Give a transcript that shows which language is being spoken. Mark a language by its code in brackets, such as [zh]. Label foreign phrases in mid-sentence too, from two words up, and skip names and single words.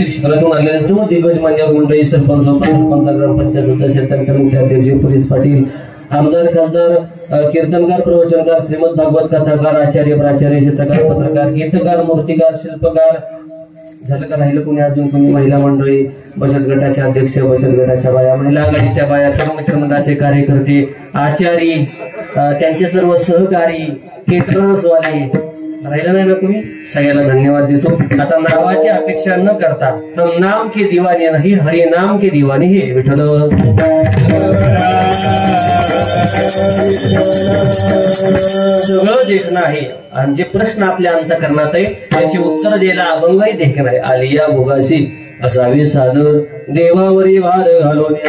[mr] क्षेत्रातून आलेले सर्व दिग्गज मान्यवर मंडळी, सरपंच उपसरपंच ग्रामपंचायत सदस्य अध्यक्ष पोलीस पाटील आमदार खासदार कीर्तनकार प्रवचनकार श्रीमद भागवत कथाकार आचार्य प्राचार्य चित्रकार पत्रकार गीतकार मूर्तिकार शिल्पकार झालं का राहिलं कोणी अजून कोणी महिला मंडळी बचत गटाचे अध्यक्ष बचत गटाच्या बाया महिला आघाडीच्या बाया सर्व मित्रमंडळाचे कार्यकर्ते आचारी त्यांचे सर्व सहकारी केटरर्स वाले राहिलं नाही ना कोणी. सगळ्याला धन्यवाद देतो. आता नावाची अपेक्षा न करता तर [hi] नाम के दिवाने [mr] नाही [hi] हरि नाम के दिवाने [mr] हे विठ्ठल. सगळं देखणं आहे आणि जे प्रश्न आपल्या अंतःकरणात आहे त्याची उत्तर द्यायला अभंगही देखणं आहे. आलिया भोगाशी असावे सादर देवावरी भार घालवण्या.